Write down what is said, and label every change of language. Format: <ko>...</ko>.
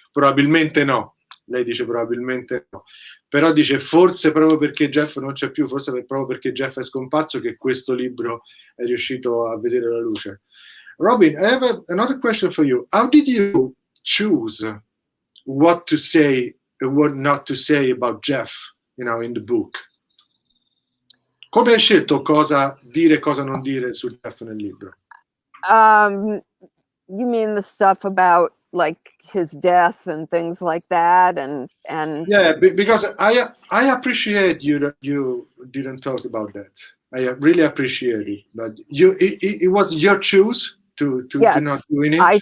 <it>Probabilmente no. Lei dice probabilmente no. Però dice forse proprio perché Jeff non c'è più, forse proprio perché Jeff è scomparso, che questo libro è riuscito a vedere la luce.</it> <en>Robyn, I have another question for you. How did you choose what to say and what not to say about Jeff, in the book?</en> <it>Come hai scelto cosa dire e cosa non dire su Jeff nel libro?</it> <en>You mean the stuff about like his death and things like that, and yeah, because I appreciate you that you didn't talk about that. I really appreciate it, but it was your choice to not doing it.</en>